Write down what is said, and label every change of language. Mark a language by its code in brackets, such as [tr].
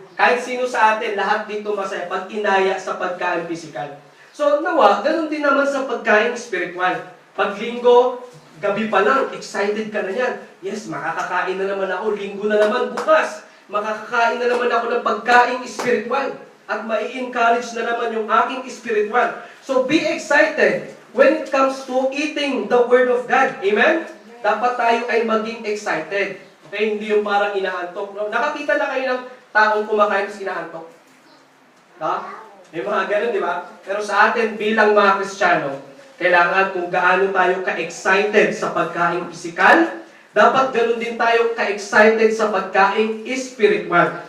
[tl] Kahit sino sa atin, lahat dito masaya pag inaya sa pagkain physical. So, nawa, ganun din naman sa pagkain spiritual. Pag linggo, gabi pa lang, excited ka na yan. Yes, makakakain na naman ako, linggo na naman bukas. Makakakain na naman ako ng pagkain spiritual. At mai-encourage na naman yung aking spiritual. [en] So, be excited when it comes to eating the Word of God. [tl] Amen? Dapat tayo ay maging excited. Okay? Hindi yung parang inaantok. No? Nakakita na kayo ng taong kumakain sa inaantok? Ha? May mga ganun, di ba? Pero sa atin bilang mga Kristiyano, kailangan kung gaano tayo ka-excited sa pagkain pisikal, dapat ganun din tayo ka-excited sa pagkain spiritual.